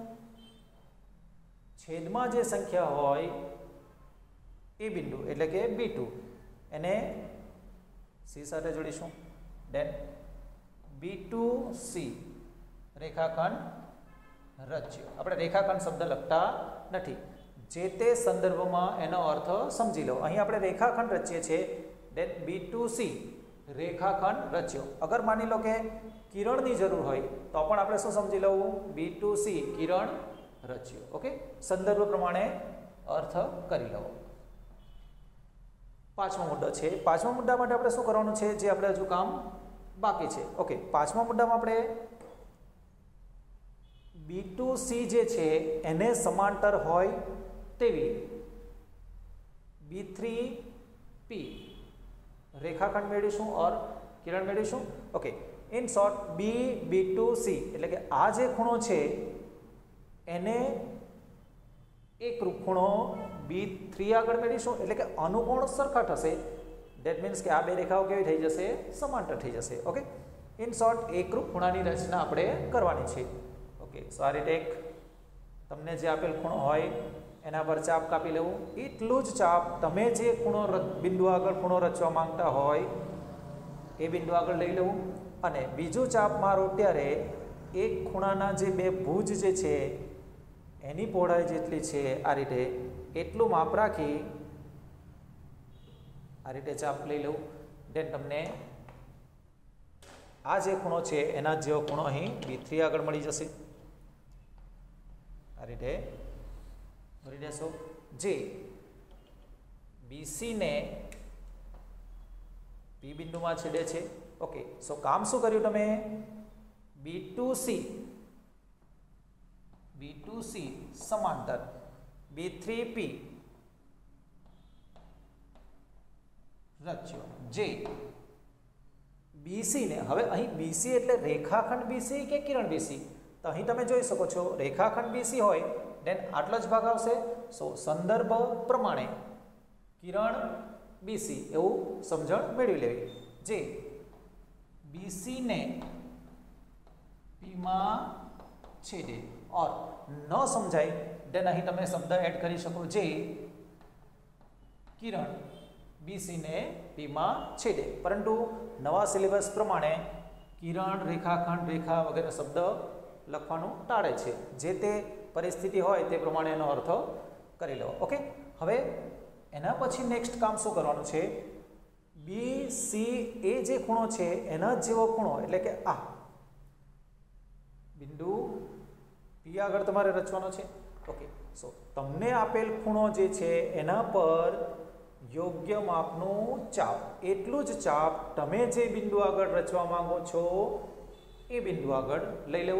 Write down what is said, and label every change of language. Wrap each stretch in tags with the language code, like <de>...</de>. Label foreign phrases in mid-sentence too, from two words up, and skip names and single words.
<gu>છેદમાં જે સંખ્યા હોય એ બિંદુ એટલે કે B2 એને C સાથે જોડીશું દેન B2C રેખાખંડ રચ્યો આપણે રેખાખંડ શબ્દ લખતા નથી જે તે સંદર્ભમાં એનો અર્થ સમજી લો અહીં આપણે રેખાખંડ રચીએ છીએ દેન B2C રેખાખંડ રચ્યો। અગર માની લો કિ કિરણ કી જરૂર હો તો પણ આપણે શું સમજી લઉં B2C કિરણ રચ્યો। ઓકે, સંદર્ભ પ્રમાણે અર્થ કરી લો। પાંચમો મુદ્દો છે, પાંચમા મુદ્દા માટે આપણે શું કરવાનું છે જે આપણે હજુ કામ બાકી છે। ઓકે, પાંચમા મુદ્દામાં આપણે B2C જે છે એને સમાંતર હોય તેવી B3P રેખાખંડ મેળવીશું ઔર કિરણ મેળવીશું। ઓકે,</gu> <en>in short</en> <gu>B2C એટલે કે આ જે ખૂણો છે એને એકરૂપ ખૂણો B3 આગળ મેળવીશું એટલે કે અનુકોણ સરખા થશે।</gu> <en>that means</en> <gu>કે આ બે રેખાઓ કેવી થઈ જશે સમાંતર થઈ જશે। ઓકે,</gu> <en>in short</en> <gu>એકરૂપ ખૂણાની રચના આપણે કરવાની છે। ઓકે, સો આ રીતે એક તમને જે આપેલ ખૂણો હોય એના પર ચાપ કાપી લેવું, એટલું જ ચાપ તમે જે ખૂણો બિંદુ આગળ ખૂણો રચવા માંગતા હોય એ બિંદુ આગળ લઈ લેવું અને બીજું ચાપ મારો ત્યારે એક ખૂણાના જે બે ભુજ જે છે એની પહોળાઈ જેટલી છે આ રીતે એટલું માપ રાખી આ રીતે ચાપ લઈ લેવું। દેન તમને આ જે ખૂણો છે એના જેવો ખૂણો અહીં B3 આગળ મળી જશે। આ રીતે ભરી દેશો જે BC ને P બિંદુ મેં છેદે છે। ઓકે, સો કામ શું કર્યું તમે B2C સમાંતર B3P રચ્યો જે BC ને હવે અહીં BC એટલે રેખાખંડ BC કે કિરણ BC તો અહીં તમે જોઈ શકો છો રેખાખંડ BC હોય દેન આટલો જ ભાગ આવશે। સો સંદર્ભ પ્રમાણે કિરણ BC એવં સમજણ મેળવી લેવી જે BC ને P માં છેદે ઔર ન સમજાય દેન અહીં તમે શબ્દ એડ કરી શકો જે કિરણ BC ને P માં છેદે। પરંતુ નવા સિલેબસ પ્રમાણે કિરણ રેખાખંડ રેખા વગેરે શબ્દ લખવાનું ટાળે છે, જે તે પરિસ્થિતિ હોય તે પ્રમાણે એનો અર્થ કરી લો। ઓકે, હવે એના પછી નેક્સ્ટ કામ શું કરવાનું છે BCA જે ખૂણો છે એના જેવો ખૂણો એટલે કે આ બિંદુ P આગળ તમારે રચવાનો છે। ઓકે, સો તમને આપેલ ખૂણો જે છે એના પર યોગ્ય માપનું ચાપ એટલું જ ચાપ તમે જે બિંદુ આગળ રચવા માંગો છો એ બિંદુ આગળ લઈ લેવું।</gu>